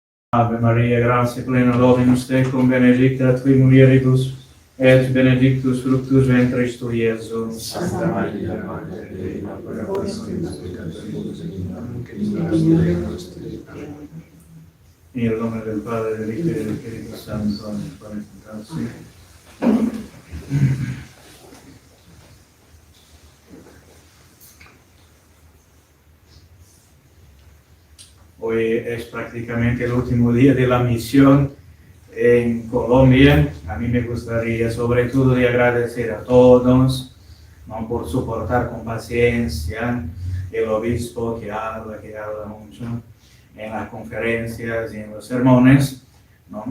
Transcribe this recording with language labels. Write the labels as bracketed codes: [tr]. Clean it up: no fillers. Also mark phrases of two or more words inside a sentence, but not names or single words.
[la] Ave Maria, gratia plena, Dominus tecum, benedicta tui mulieribus, et benedictus fructus ventris tui, Iesus. Santa Maria, Mater Dei, ora pro nobis peccatoribus, nunc et in hora nostre. Amen. [it] In nome del Padre, del Figlio e dello Spirito Santo. Amen. Grazie. [es] Hoy es prácticamente el último día de la misión en Colombia. A mí me gustaría sobre todo de agradecer a todos, ¿no?, por soportar con paciencia el obispo que habla mucho en las conferencias y en los sermones, ¿no?